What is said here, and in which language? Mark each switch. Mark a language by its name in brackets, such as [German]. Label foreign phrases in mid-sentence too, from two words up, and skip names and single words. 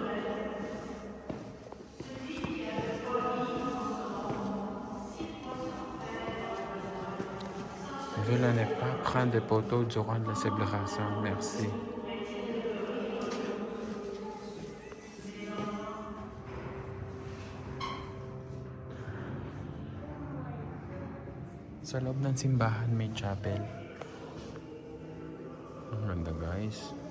[French] Villa n'est pas prendre des photos durant la célébration. Merci. [Filipino] Sa loob ng simbahan may chapel. Ang ganda, guys.